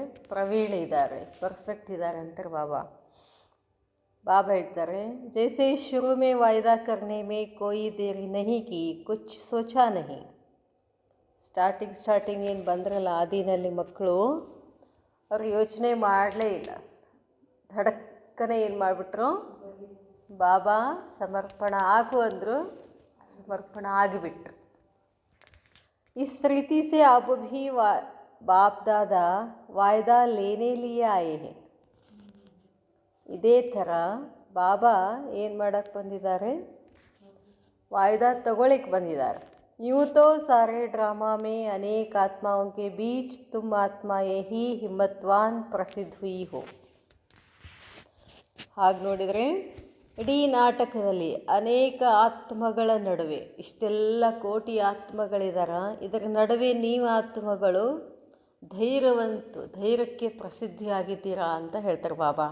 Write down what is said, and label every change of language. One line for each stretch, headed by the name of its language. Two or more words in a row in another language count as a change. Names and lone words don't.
Kannada: ಪ್ರವೀಣ ಇದ್ದಾರೆ, ಪರ್ಫೆಕ್ಟ್ ಇದ್ದಾರೆ ಅಂತಾರೆ ಬಾಬಾ. ಬಾಬಾ ಹೇಳ್ತಾರೆ,
Hindi: जैसे शुरू में वायदा करने में कोई देरी नहीं की, कुछ सोचा नहीं.
Kannada: ಸ್ಟಾರ್ಟಿಂಗ್ ಏನು ಬಂದ್ರಲ್ಲ ಆದಿನಲ್ಲಿ ಮಕ್ಕಳು, ಅವ್ರು ಯೋಚನೆ ಮಾಡಲೇ ಇಲ್ಲ. ಧಡಕ್ಕನೆ ಏನು ಮಾಡಿಬಿಟ್ರು? ಬಾಬಾ ಸಮರ್ಪಣ ಆಗು ಅಂದರು, ಸಮರ್ಪಣ ಆಗಿಬಿಟ್ರು.
Hindi: इस रीति से अब भी बाप दादा वायदा लेने लिए आए हैं.
Kannada: ಇದೇ ಥರ ಬಾಬಾ ಏನು ಮಾಡಕ್ಕೆ ಬಂದಿದ್ದಾರೆ? ವಾಯ್ದಾ ತಗೊಳ್ಳಿಕ್ಕೆ ಬಂದಿದ್ದಾರೆ.
Hindi: यूं तो सारे ड्रामा में अनेक आत्माओं के बीच तुम आत्माएं ही हिम्मतवान प्रसिद्ध हुई हो.
Kannada: ಹಾಗೆ ನೋಡಿದರೆ ಇಡೀ ನಾಟಕದಲ್ಲಿ ಅನೇಕ ಆತ್ಮಗಳ ನಡುವೆ, ಇಷ್ಟೆಲ್ಲ ಕೋಟಿ ಆತ್ಮಗಳಿದಾರ, ಇದರ ನಡುವೆ ನೀವು ಆತ್ಮಗಳು ಧೈರ್ಯಕ್ಕೆ ಪ್ರಸಿದ್ಧಿಯಾಗಿದ್ದೀರಾ ಅಂತ ಹೇಳ್ತಾರೆ ಬಾಬಾ.